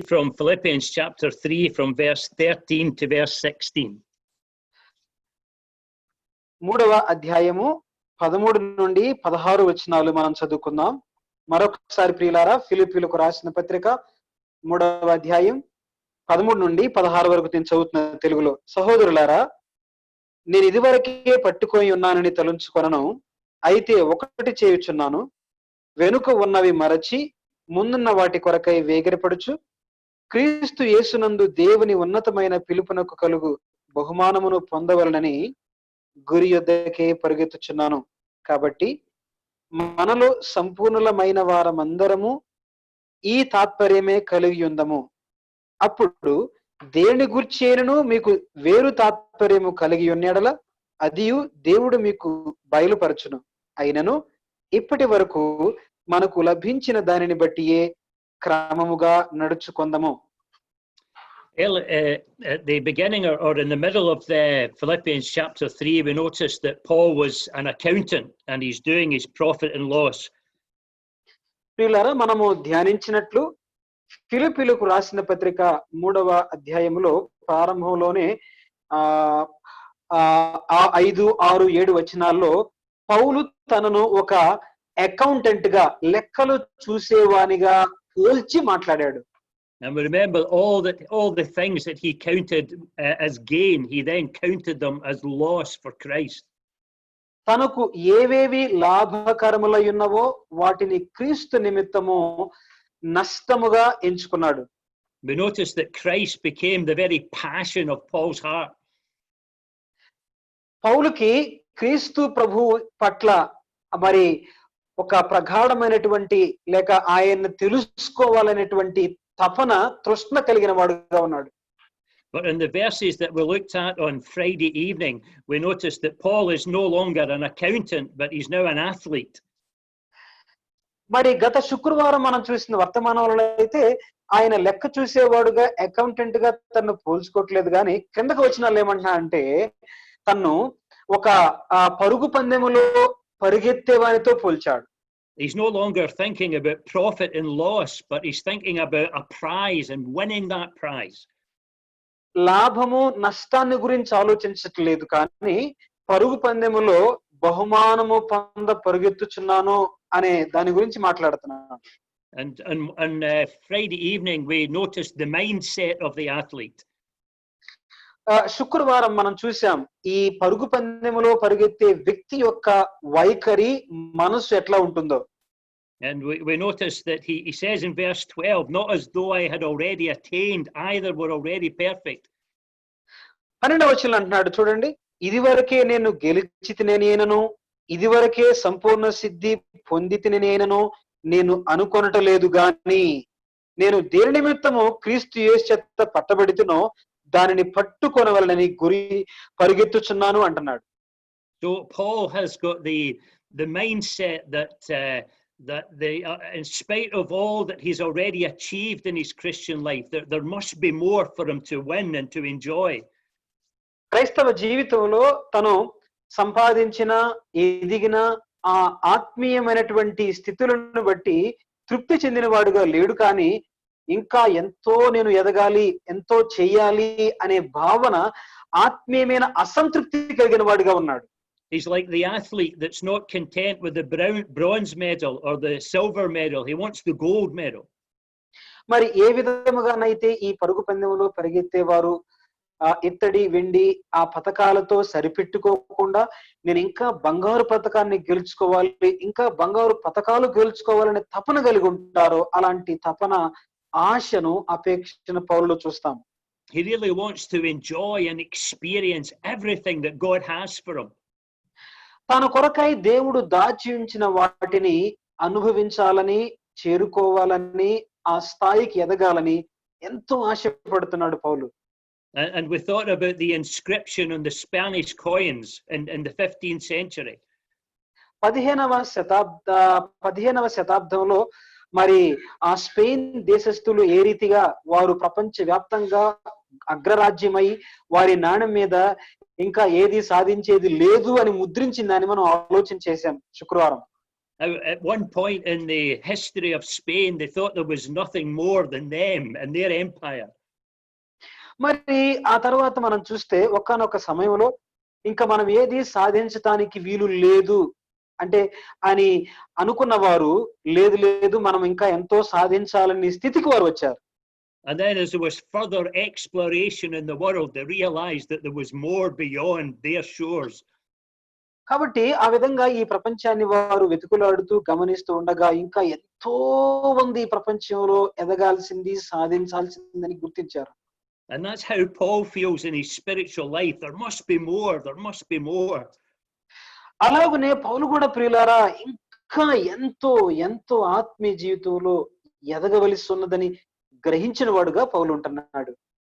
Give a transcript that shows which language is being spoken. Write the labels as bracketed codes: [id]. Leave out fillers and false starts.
[en] from Philippians chapter 3 from verse 13 to verse 16. [te] మూడవ అధ్యాయము 13 నుండి 16 వచనాలు మనం చదువుకుందాం. మరొకసారి ప్రియులారా, ఫిలిప్పీయులకు రాసిన పత్రిక మూడవ అధ్యాయం 13 నుండి 16 వరకు నేను చదువుతున్న తెలుగులో. సహోదరులారా, నేను ఇదివరకే పట్టుకొని ఉన్నానని తలంచుకొనను, అయితే ఒకటి చేయుచున్నాను, వెనుక ఉన్నవి మరచి ముందున్న వాటి కొరకై వేగిరపడుచు క్రీస్తు యేసునందు దేవుని ఉన్నతమైన పిలుపునకు కలుగు బహుమానమును పొందవలనని గురి యొద్దకే పరుగెత్తుచున్నాను. కాబట్టి మనలో సంపూర్ణులమైన వారమందరము ఈ తాత్పర్యమే కలిగి ఉందము. అప్పుడు దేని గుర్చేనను మీకు వేరు తాత్పర్యము కలిగి ఉన్నెడల అదియు దేవుడు మీకు బయలుపరచును. అయినను ఇప్పటి వరకు మనకు లభించిన దానిని బట్టియే క్రమముగా నడుచుకొందము. [en] At the beginning or in the middle of the Philippians chapter 3, we noticed that Paul was an accountant and he's doing his profit and loss. [te] ప్రియులారా, మనము ధ్యానించినట్లు ఫిలిప్పీయులకు రాసిన పత్రిక 3వ అధ్యాయములో ప్రారంభంలోనే 5, 6, 7 వచనాల్లో పౌలు తనను ఒక అకౌంటెంట్ గా, లెక్కలు చూసేవానిగా పోల్చి మాట్లాడాడు. [en] And we remember all the things that he counted as gain, he then counted them as loss for Christ. [te] తనకు ఏవేవి లాభకరములై ఉన్నవో వాటిని క్రీస్తు నిమిత్తము నష్టముగా ఎంచుకున్నాడు. [en] We notice that Christ became the very passion of Paul's heart. [te] పౌలుకి క్రీస్తు ప్రభు పట్ల మరి ఒక ప్రగాఢమైనటువంటి లేక ఆయన్ని తెలుసుకోవాలనేటువంటి తపన, తృష్ణ కలిగిన వాడుగా ఉన్నాడు. [en] But in the verses that we looked at on Friday evening, we noticed that Paul is no longer an accountant, but he's now an athlete. [te] మరి గత శుక్రవారం మనం చూసిన వర్తమానంలో అయితే ఆయన లెక్క చూసేవాడుగా, అకౌంటెంట్ గా తను పోల్చుకోవట్లేదు. కానీ కిందకు వచ్చిన ఏమంటున్నా అంటే తను ఒక పరుగు పందెములో పరిగెత్తేవానితో పోల్చాడు. [en] He's no longer thinking about profit and loss, but he's thinking about a prize and winning that prize. [te] లాభము నష్టాన్ని గురించి ఆలోచించట్లేదు, కానీ పరుగు పందెములో బహుమానము పొంద పరుగెత్తుచున్నాను అనే దాని గురించి మాట్లాడుతున్నాను. [en] And Friday evening we noticed the mindset of the athlete. [te] శుక్రవారం మనం చూసాం ఈ పరుగు పందెములో పరిగెత్తే వ్యక్తి యొక్క వైఖరి, మనసు ఎట్లా ఉంటుందో. [en] And we noticed that he says in verse 12, not as though I had already attained, either were already perfect. [te] 12వ వచనంలో అంటున్నాడు చూడండి, ఇదివరకే నేను గెలిచితినేనను, ఇదివరకే సంపూర్ణ సిద్ధి పొందితినేనను నేను అనుకొనటలేదు, గాని నేను దేని నిమిత్తము క్రీస్తు యేసు చేత పట్టబడితినో దానిని పట్టుకొనవలనని గురి పరిగెత్తుచున్నాను అంటున్నాడు. [en] So Paul has got the mindset that in spite of all that he's already achieved in his Christian life, there must be more for him to win and to enjoy. [te] క్రైస్తవ జీవితంలో తను సంపాదించిన, ఎదిగిన ఆ ఆత్మీయమైనటువంటి స్థితులను బట్టి తృప్తి చెందిన వాడుగా లేడు, కానీ ఇంకా ఎంతో నేను ఎదగాలి, ఎంతో చెయ్యాలి అనే భావన, ఆత్మీయమైన అసంతృప్తి కలిగిన వాడుగా ఉన్నాడు. [en] He's like the athlete that's not content with the bronze medal or the silver medal. He wants the gold medal. [te] మరి ఏ విధముగానైతే ఈ పరుగు పందెంలో పరిగెత్తేవారు ఇత్తడి, వెండి ఆ పతకాలతో సరిపెట్టుకోకుండా నేను ఇంకా బంగారు పతకాన్ని గెలుచుకోవాలి, ఇంకా బంగారు పతకాలు గెలుచుకోవాలనే తపన కలిగి ఉంటారో అలాంటి తపన, ఆశను, అపేక్షను పౌలులో చూస్తాం. [en] He really wants to enjoy and experience everything that God has for him. [te] తన కొరకై దేవుడు దాచి ఉంచిన వాటిని అనుభవించాలని, చేరుకోవాలని, ఆ స్థాయికి ఎదగాలని ఎంతో ఆశపడుతున్నాడు పౌలు. [en] And we thought about the inscription on the Spanish coins in the 15th century. [te] 15వ శతాబ్దంలో మరి ఆ స్పెయిన్ దేశస్థులు ఏ రీతిగా వారు ప్రపంచ వ్యాప్తంగా అగ్రరాజ్యమై వారి నాణ్యం మీద ఇంకా ఏది సాధించేది లేదు అని ముద్రించిందని మనం ఆలోచన చేశాం శుక్రవారం. [en] At one point in the history of Spain, they thought there was nothing more than them and their empire. [te] మరి ఆ తర్వాత మనం చూస్తే ఒకానొక సమయంలో ఇంకా మనం ఏది సాధించటానికి వీలు లేదు అంటే అని అనుకున్న వారు లేదు లేదు మనం ఇంకా ఎంతో సాధించాలనే స్థితికి వారు వచ్చారు. [en] And then as there was further exploration in the world, they realized that there was more beyond their shores. [te] కాబట్టి ఆ విధంగా ఈ ప్రపంచాన్ని వారు వెతుకులాడుతూ గమనిస్తూ ఉండగా ఇంకా ఎంతో మంది ఈ ప్రపంచంలో ఎదగాల్సింది సాధించాల్సిందని గుర్తించారు. [en] And that's how Paul feels in his spiritual life. There must be more, there must be more. [te] అలాగనే పౌలు కూడా ప్రియులారా ఇంకా ఎంతో ఎంతో ఆత్మీయ జీవితంలో ఎదగవలసి ఉన్నదని గ్రహించిన వాడుగా పౌలు ఉంటున్నాడు.